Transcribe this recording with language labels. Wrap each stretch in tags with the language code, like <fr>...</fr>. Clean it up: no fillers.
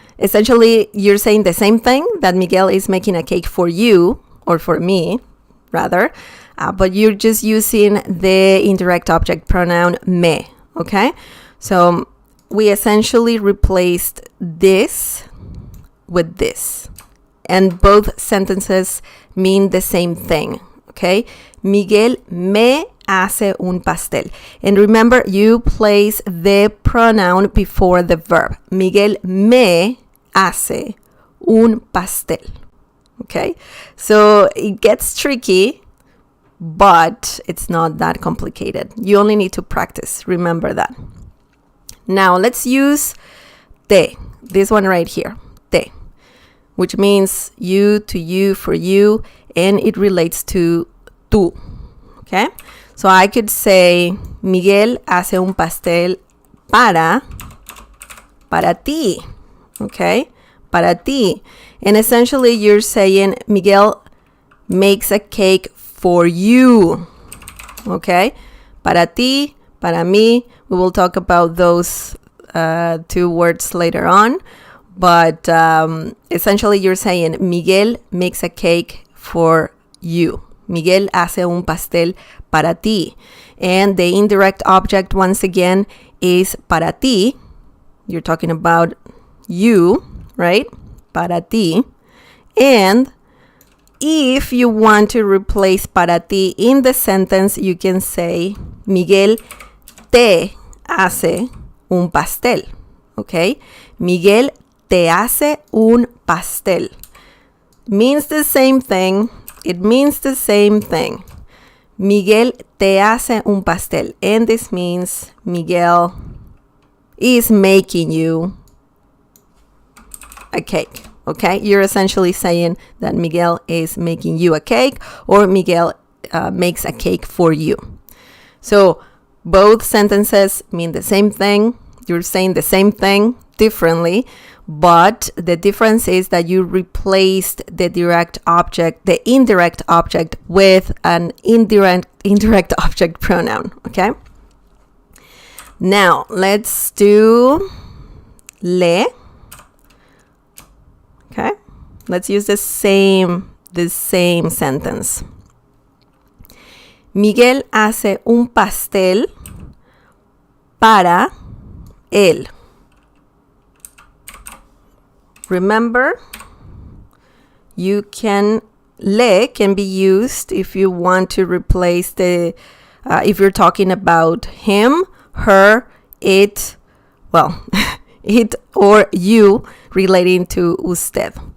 <en>Essentially, you're saying the same thing, that Miguel is making a cake for you, or for me, rather, but you're just using the indirect object pronoun me, okay? So we essentially replaced this with this, and both sentences mean the same thing, okay?</en> <es>Miguel me hace un pastel.</es> <en>And remember, you place the pronoun before the verb.</en> <es>Miguel me hace un pastel.</es> <en>Okay? So it gets tricky, but it's not that complicated. You only need to practice. Remember that. Now let's use te, this one right here, te, which means you, to you, for you, and it relates to tú. Okay? So I could say,</en> <es>Miguel hace un pastel para ti.</es> <en>Okay?</en> <es>Para ti.</es> <en>And essentially you're saying Miguel makes a cake for you. Okay?</en> <es>Para ti, para mí.</es> <en>We will talk about those two words later on. But essentially you're saying Miguel makes a cake for you.</en> <es>Miguel hace un pastel para ti.</es> <en>And the indirect object, once again, is</en> <es>para ti.</es> <en>You're talking about you, right?</en> <es>Para ti.</es> <en>And if you want to replace</en> <es>para ti</es> <en>in the sentence, you can say</en> <es>Miguel te hace un pastel.</es> <en>Okay?</en> <es>Miguel te hace un pastel.</es> <en>Means the same thing. It means the same thing.</en> <es>Miguel te hace un pastel.</es> <en>And this means Miguel is making you a cake. Okay? You're essentially saying that Miguel is making you a cake, or Miguel makes a cake for you. So both sentences mean the same thing. You're saying the same thing differently, but the difference is that you replaced the indirect object with an indirect object pronoun. Okay? Now let's do le. Okay? Let's use the same sentence.</en> <es>Miguel hace un pastel para él.</es> <en>Remember, le can be used if you want to replace if you're talking about him, her, it, well, it or you relating to usted.</en>